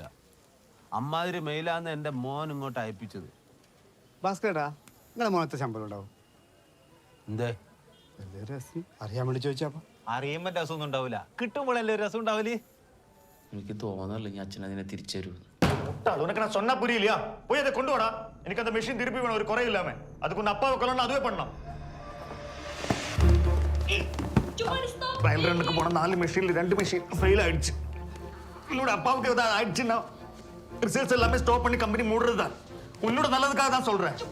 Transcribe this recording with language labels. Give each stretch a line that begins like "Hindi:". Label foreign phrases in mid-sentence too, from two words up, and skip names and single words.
Malayalam: അമ്മാതിരി മെയിലാന്ന് എൻ്റെ മോൻ ഇങ്ങോട്ട് അയപ്പിച്ചത്. ഭാസ്കരേട്ടാ, നിങ്ങളെ മോനത്തെ ശമ്പളം ഉണ്ടാവും? എന്തേ രസം അറിയാൻ വേണ്ടി ചോദിച്ചാ. അറിയുമ്പോൾ രസമൊന്നും ഉണ്ടാവില്ല, കിട്ടുമ്പോഴല്ലേ രസം ഉണ്ടാവില്ലേ? എനിക്ക് തോന്നല്ല ഞാൻ അച്ഛനതിനെ തിരിച്ചു തരുമോ.
Tamil: உனக்கு நான் சொன்னா புரியலையா? போய் அதை கொண்டு வாடா. எனக்கு அந்த மெஷின் திருப்பி வேணும், ஒரு குறை இல்லாம. அதுக்கு உன் அப்பாவை கொல்லணும், அதுவே பண்ணலாம். ட்ரையல் ரன்னுக்கு போன 4 மெஷின்ல 2 மெஷின் ஃபெயில் ஆயிடுச்சு. என்னோட அப்பாவுக்கு ஏதாவது ஆயிடுச்சுன்னா ரிசர்ச் எல்லாமே ஸ்டாப் பண்ணி கம்பெனி மூடுறது தான். உன்னோட நல்லதுக்காக தான் சொல்றேன்.